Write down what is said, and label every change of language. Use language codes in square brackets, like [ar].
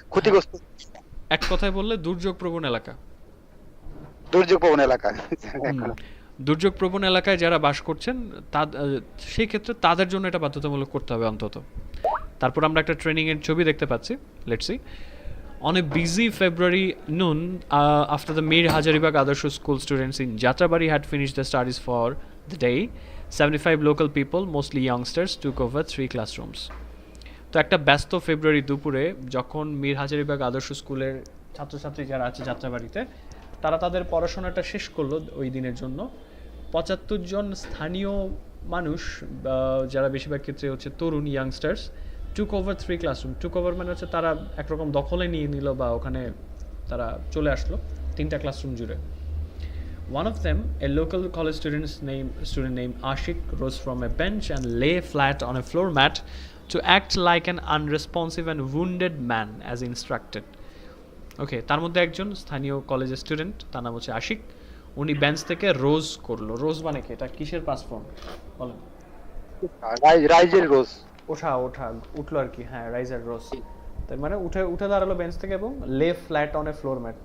[bn] ক্ষতিগ্রস্ত এক কথায় বললে দুর্যোগ প্রবণ এলাকা। দুর্যোগ প্রবণ এলাকা দুর্যোগ প্রবণ এলাকায় যারা বাস করছেন সেই ক্ষেত্রে তাদের জন্য এটা বাধ্যতামূলক করতে হবে অন্তত। তারপর আমরা একটা ট্রেনিংয়ের ছবি দেখতে পাচ্ছি, [en] Let's see. On a busy February noon, after the Mir Hajaribagh Adarsh School students in Jatrabari had finished their studies for the day, 75 local people, mostly youngsters, took over 3 classrooms. [bn] তো একটা ব্যস্ত ফেব্রুয়ারি দুপুরে যখন মীর হাজারিবাগ আদর্শ স্কুলের ছাত্রছাত্রী যারা আছে যাত্রাবাড়িতে, তারা তাদের পড়াশোনাটা শেষ করলো ওই দিনের জন্য। 75 জন স্থানীয় মানুষ, যারা বেশিরভাগ ক্ষেত্রে হচ্ছে তরুণ ইয়াংস্টার্স, [en] Took over 3 classroom. [bn] টুক ওভার মানে হচ্ছে তারা একরকম দখলে নিয়ে নিল বা ওখানে তারা চলে আসলো 3টা ক্লাসরুম জুড়ে। [en] One of them, a local college student named Ashik, rose from a bench and lay flat on a floor mat to act like an unresponsive and wounded man as instructed. [bn] Okay, তার মধ্যে একজন স্থানীয় কলেজের student, তার নাম হচ্ছে আশিক। উনি bench থেকে রোজ করলো। রোজ মানে কি? এটা কিসের পাস ফর্ম বলেন? রাইজের রোজ। উঠলো আর কি। হ্যাঁ, রাইজার রোজ। তার মানে উঠে দাঁড়ালো বেঞ্চ থেকে এবং [en] Lay flat on a floor mat.